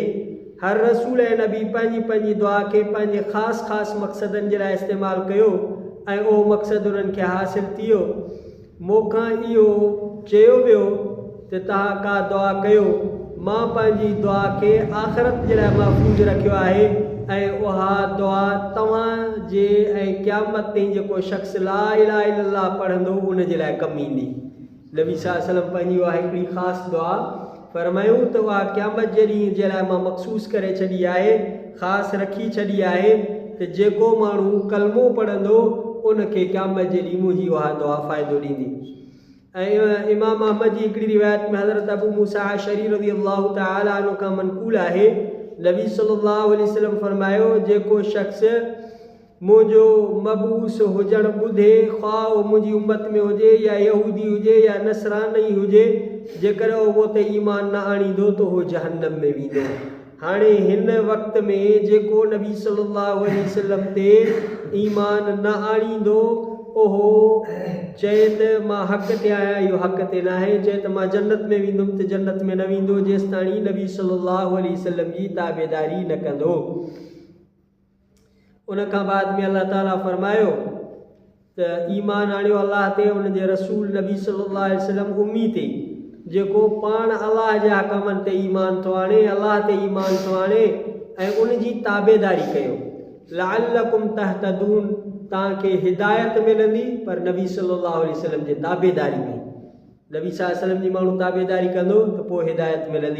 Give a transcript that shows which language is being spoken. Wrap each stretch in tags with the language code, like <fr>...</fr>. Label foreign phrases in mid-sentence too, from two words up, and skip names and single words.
<sd>हर रसूल ऐं नबी पंहिंजी दुआ खे पंहिंजे ख़ासि मक़सदनि जे लाइ इस्तेमालु कयो ऐं उहो मक़सदु उन्हनि खे हासिलु थी वियो। मूंखां इहो चयो वियो त तव्हां का दुआ कयो, मां पंहिंजी दुआ खे आख़िरत जे लाइ महफ़ूज़ रखियो आहे ऐं उहा दुआ तव्हां जे ऐं क़यामत ताईं जेको शख़्स</sd> <ar>لا إله إلا الله</ar> <sd>पढ़ंदो उन जे लाइ कमु ईंदी। नबी</sd> <ar>صلى الله عليه وسلم</ar> <sd>पंहिंजी उहा हिकिड़ी ख़ासि दुआ फ़रमायूं त उहा क़यामत जे ॾींहं जे लाइ मां मख़सूस करे छॾी आहे, ख़ासि रखी छॾी आहे त जेको माण्हू कलमो पढ़ंदो उनखे क़यामत जे ॾींहुं मुंहिंजी उहा दुआ फ़ाइदो ॾींदी। ऐं इमाम अहमद जी हिकिड़ी रिवायत में हज़रत अबू मूसा अशअरी</sd> <ar>رضي الله تعالى عنه</ar> <sd>खां मनक़ूल आहे, नबी</sd> <ar>صلى الله عليه وسلم</ar> <sd>फ़रमायो, जेको शख़्स मुंहिंजो मबूस हुजणु ॿुधे, ख़्वाह उहो मुंहिंजी उम्मत में हुजे या यहूदी हुजे या नसरानी हुजे, जेकर उहो ते ईमान न आणींदो त उहो जहन्नम में वेंदो। हाणे हिन वक़्त में जेको नबी</sd> <ar>صلى الله عليه وسلم</ar> <sd>ते ईमान न आणींदो उहो चए त मां हक़ ते आहियां, इहो हक़ ते न आहे। चए त मां जन्नत में वेंदुमि त जन्नत में न वेंदो जेसि ताणी नबी</sd> <ar>صلى الله عليه وسلم</ar> <sd>जी ताबेदारी न कंदो। उन खां बाद में अल्लाह ताला फरमायो त ईमान आणियो अल्लाह ते, उन जे रसूल नबी</sd> <ar>صلى الله عليه وسلم</ar> <sd>उम्मी ते, जेको पाण अल्लाह जे हकमनि ते ईमान थो आणे, अल्लाह ते ईमान थो आणे ऐं उन जी ताबेदारी कयो।</sd> <ar>لعلكم تهتدون,</ar> <sd>तव्हांखे हिदायत मिलंदी, पर नबी</sd> <ar>صلى الله عليه وسلم</ar> <sd>जे ताबेदारी में। नबी</sd> <ar>صلى الله عليه وسلم</ar> <sd>जी माण्हू ताबेदारी कंदो त पोइ हिदायत मिलंदी।</sd>